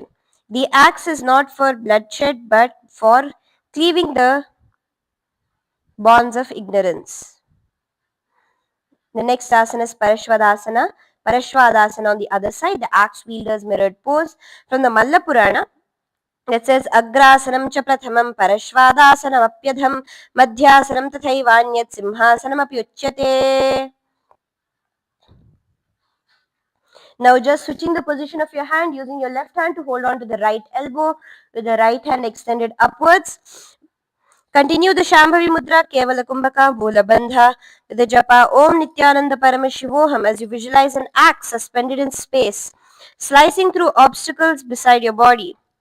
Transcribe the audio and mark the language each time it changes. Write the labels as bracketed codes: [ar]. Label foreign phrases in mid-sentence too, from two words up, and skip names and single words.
[en] The axe is not for bloodshed but for cleaving the bonds of ignorance. The next asana is Parashvadasana. Parashvadasana on the other side, the axe wielder's mirrored pose. From the Malla Purana, that says [sa] अग्रासनं च प्रथमं परश्वधासनम् अप्यधम् मध्यासनं तथैवान्यत् सिंहासनम् अपि उच्यते. [en] Now just switching the position of your hand, using your left hand to hold on to the right elbow with the right hand extended upwards. Continue the Shambhavi Mudra, Kevala Kumbhaka, Moola Bandha with the japa [sa] ॐ नित्यानन्द परमशिवोऽहम् [en] as you visualize an axe suspended in space, slicing through obstacles beside your body.